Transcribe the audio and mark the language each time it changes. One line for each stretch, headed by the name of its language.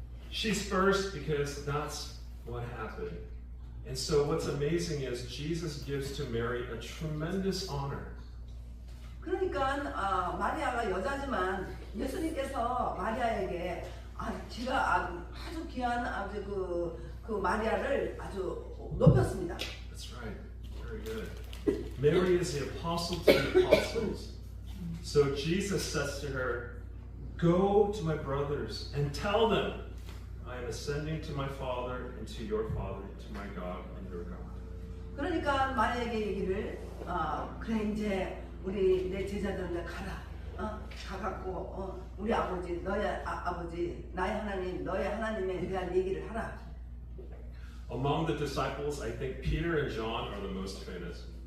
English: She's first because that's what happened. And so what's amazing is Jesus gives to Mary a tremendous honor.
Korean: 그러니까 마리아가 여자지만 예수님께서 마리아에게 지가 아주 귀한 아주 그 마리아를 아주 높였습니다.
English: That's right. Very good. Mary is the apostle to the apostles. So Jesus says to her, go to my brothers and tell them, I am ascending to my Father and to your Father, to my God and your God.
Korean: 그러니까 마리아에게 얘기를 그래 이제 우리 내 제자들한테 가라. 가갖고 우리 아버지 너의 아버지 나의 하나님 너의 하나님에 대한 얘기를 하라.
English: Among the disciples, I think Peter and John are the most famous.